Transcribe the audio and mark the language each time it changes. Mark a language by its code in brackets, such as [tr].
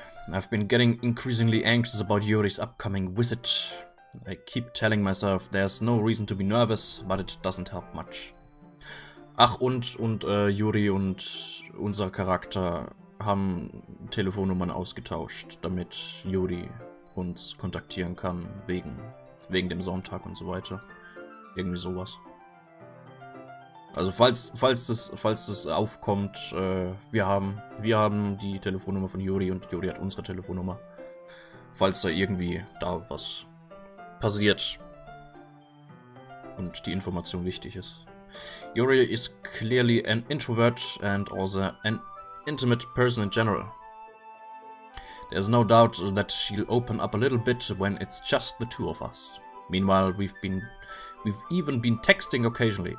[en] I've been getting increasingly anxious about Yuri's upcoming visit. I keep telling myself there's no reason to be nervous, but it doesn't help much. [de] Ach, und Yuri und unser Charakter haben Telefonnummern ausgetauscht, damit Yuri uns kontaktieren kann, wegen dem Sonntag und so weiter. Irgendwie sowas. Also falls das aufkommt, wir haben die Telefonnummer von Yuri und Yuri hat unsere Telefonnummer. Falls da irgendwie was passiert und die Information wichtig ist. [en] Yuri is clearly an introvert and also an intimate person in general. There's no doubt that she'll open up a little bit when it's just the two of us. Meanwhile, we've even been texting occasionally.